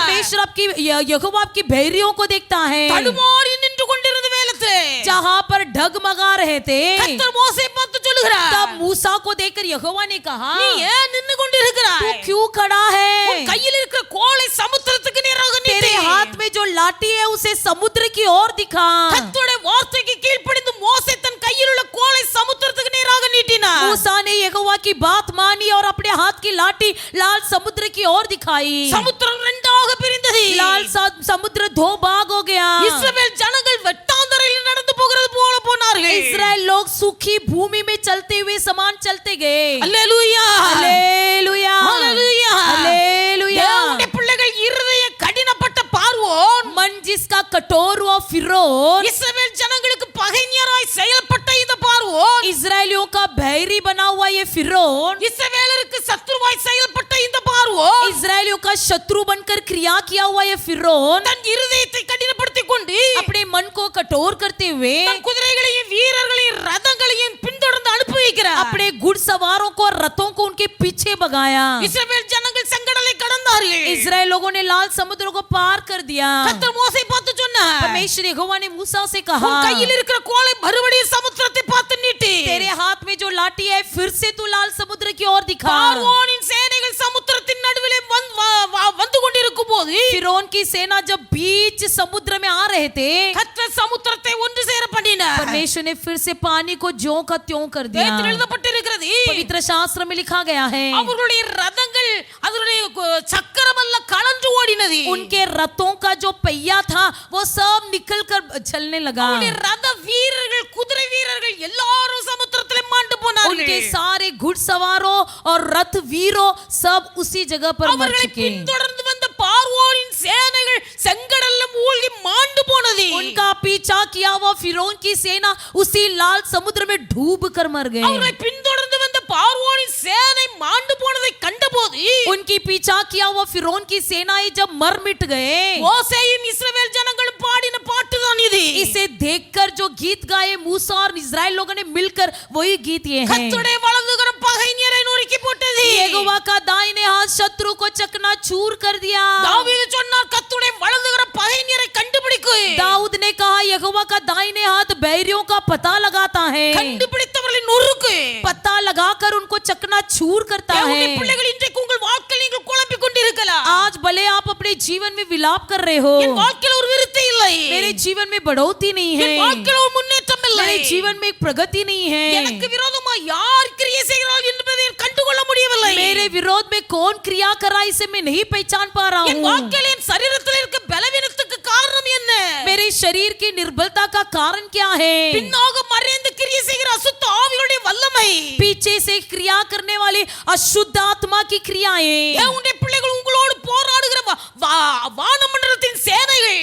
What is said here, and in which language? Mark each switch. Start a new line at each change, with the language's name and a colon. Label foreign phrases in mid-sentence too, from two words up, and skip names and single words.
Hindi: परमेश्वर आपकी यहोवा आपकी बैरियों को देखता है.
Tamil: தடுமாறி நின்று கொண்டிருந்த வேளத்திலே
Hindi: जहाँ पर डगमगा रहे थे,
Tamil: கர்த்தர் மோசேயை பார்த்து சொல்லுகிறார்,
Hindi: तब मूसा को देखकर यहोवा ने कहा,
Tamil: நீ ஏன் நின்னு கொண்டிருக்கிறாய்?
Hindi: तू क्यों खड़ा है?
Tamil: உன் கையில் இருக்கிற கோலை சமுத்திரத்துக்கு நேராக நீட்டு.
Hindi: तेरे हाथ में जो लाठी है उसे समुद्र की ओर दिखा.
Tamil: கர்த்தருடைய வார்த்தைக்கு கீழ்ப்படிந்து மோசே தன் கையில் உள்ள கோலை சமுத்திரத்துக்கு நேராக நீட்டினார்.
Hindi: मूसा ने यहोवा की बात मानी और अपने हाथ की लाठी लाल समुद्र की ओर दिखाई.
Tamil: சமுத்திரம் இரண்டாக பிரிந்தது.
Hindi: लाल समुद्र दो भाग हो गया.
Tamil: இஸ்ரவேல் ஜனங்கள் வெட்டாந்தரையில் நடந்து போகிறது போல போனார்கள்.
Hindi: इस्राएल लोग सूखी भूमि में चलते हुए समान चलते गए.
Tamil: அல்லேலூயா,
Hindi: हालेलुया,
Tamil: அல்லேலூயா.
Hindi: हालेलुया.
Tamil: தேவனுடைய பிள்ளைகள் இருதய கடினப்பட்ட பார்வோன்,
Hindi: मन जिसका कठोर हुआ फिरौन,
Tamil: இஸ்ரவேல் ஜனங்களுக்கு பகைஞராய் செயல்பட்ட இந்த பார்வோன்,
Hindi: इस्राएलियों का बैरी बना हुआ ये फिरौन,
Tamil: இஸ்ரவேலருக்கு சத்துருவாய் செயல்பட்ட இந்த பார்வோன்,
Hindi: इस्राएलियों का शत्रु बनकर क्रिया किया हुआ ये फिरौन,
Tamil: தன் இருதயத்தை கடினப்படுத்திக் கொண்டு
Hindi: अपने मन को कठोर करते हुए
Tamil: தன் குதிரைகளையும் வீரர்களையும் ரதங்களையும் பின்தொடர்ந்து அனுப்பி வைக்கிறார்.
Hindi: अपने घुड़सवारों को और रथों को उनके पीछे भगाया.
Tamil: இஸ்ரவேல் ஜனங்கள் செங்கடலை கடந்தார்கள்.
Hindi: इस्राएल लोगों ने लाल समुद्र को पार कर दिया.
Tamil: கர்த்தர் மோசேயை பார்த்து சொன்னார்,
Hindi: परमेश्वर यहोवा ने मूसा से कहा,
Tamil: உன் கையில் இருக்கிற கோலை மறுபடியும் சமுத்திரத்தை பார்த்து நீட்டு.
Hindi: तेरे हाथ में जो लाठी है फिर से तू लाल समुद्र की ओर दिखा.
Tamil: பார்வோனின் சேனைகள் சமுத்திரத்தின் நடுவிலே வந்து கொண்டிருக்கும் போது
Hindi: फिरौन की सेना जब बीच समुद्र में आ रहे थे,
Tamil: கர்த்தர் சமுத்திரத்தை ஒன்று சேர பண்ணினார்.
Hindi: परमेश्वर ने फिर से पानी को ज्यों का त्यों कर दिया.
Tamil: வேதத்தில் எழுதப்பட்டிருக்கிறது,
Hindi: पवित्र शास्त्र में लिखा गया है,
Tamil: அவர்களுடைய ரதங்கள் அதனுடைய சக்கரமல்ல கலன்று ஓடினது.
Hindi: उनके रथों का जो पहिया था वो सब निकल कर चलने लगा.
Tamil: அவருடைய ரத வீரர்கள், குதிரை வீரர்கள் எல்லாரும் சமுத்திரத்திலே மாண்டு போனார்கள்.
Hindi: उनके सारे घुड़सवारों और रथ वीरों सब उसी जगह पर मर
Tamil: அவர்களை
Hindi: चुके.
Tamil: பின்தொடர்ந்து வந்த பார்வோனின் சேனைகள் செங்கடல்ல மூழ்கி மாண்டு போனது.
Hindi: उनका पीछा किया हुआ फिरौन की सेना उसी लाल समुद्र में डूब कर मर गए.
Tamil: அவர்களை பின்தொடர்ந்து வந்த பார்வோனின் சேனை மாண்டு போனதை கண்டபோது
Hindi: उनकी पीछा किया हुआ फिरौन की सेनाएं जब मर मिट गए,
Tamil: மோசேயும் இஸ்ரவேல் ஜனங்களும் பாடின பாட்டுதான் இது.
Hindi: इसे देखकर जो गीत गाए मूसा और इस्राएल लोगों ने मिलकर वही गीत ये हैं.
Tamil: கர்த்தருடைய வலதுகரம் பகைஞரை நொறுக்கி
Hindi: यहोवा का दाहिने हाथ शत्रु को चकनाचूर कर दिया।
Tamil: தாவீது சொன்னார் கர்த்தருடைய வலதுகரம் பகைஞரை கண்டுபிடிக்கும்.
Hindi: दाऊद ने कहा यहोवा का दाहिने हाथ बैरियों का पता लगाता है,
Tamil: கண்டுபிடித்தவர்களை நொறுக்கு.
Hindi: पता लगाकर उनको चकनाचूर करता
Tamil: தேவனுடைய
Hindi: है।
Tamil: பிள்ளைகள் இன்றைக்கு உங்கள் வாழ்க்கையில் நீங்கள் குழம்பிக் கொண்டிருக்கலாம்.
Hindi: आज भले आप अपने जीवन में विलाप कर रहे हो,
Tamil: என் வாழ்க்கையில் ஒரு விருத்தி இல்லை,
Hindi: मेरे जीवन में बढ़ोतरी नहीं है,
Tamil: என் வாழ்க்கையில் ஒரு முன்னேற்றம் இல்லை,
Hindi: मेरे जीवन में एक प्रगति नहीं
Tamil: எனக்கு
Hindi: है,
Tamil: விரோதமா யார் கிரியை செய்கிறார்கள் என்பதை கண்டுகொள்ள முடியவில்லை.
Hindi: मेरे विरोध में कौन क्रिया कर रहा है इसे मैं नहीं पहचान पा रहा
Tamil: என்
Hindi: हूँ।
Tamil: வாழ்க்கையில் என் சரீரத்தில் இருக்க பலவீனத்துக்கு காரணம் என்ன?
Hindi: मेरे शरीर की निर्बलता का कारण क्या है?
Tamil: பின்னாக மறைந்து கிரியை செய்கிற அசுத்த ஆவிகளுடைய வல்லமை.
Hindi: पीछे से क्रिया करने वाली अशुद्ध आत्मा की क्रियाएं,
Tamil: தேவனுடைய பிள்ளைகள் உங்களோடு போராடுகிற வானமண்டலத்தின் சேனைகள்,